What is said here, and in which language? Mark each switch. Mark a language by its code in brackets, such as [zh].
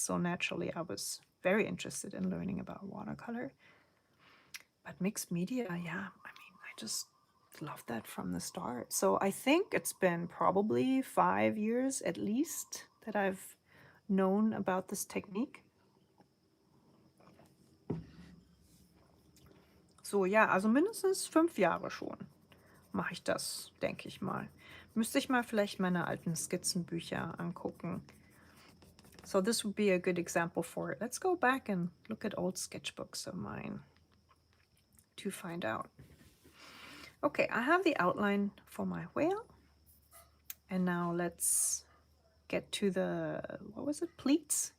[en] So naturally, I was very interested in learning about watercolor. But mixed media, yeah, I mean, I just loved that from the start. So I think it's been probably 5 years at least that I've known about this technique. [de] So, ja, also mindestens 5 Jahre schon mache ich das, denke ich mal. Müsste ich mal vielleicht meine alten Skizzenbücher angucken. [en] So this would be a good example for it. Let's go back and look at old sketchbooks of mine to find out. Okay, I have the outline for my whale. And now let's get to the, what was it, pleats?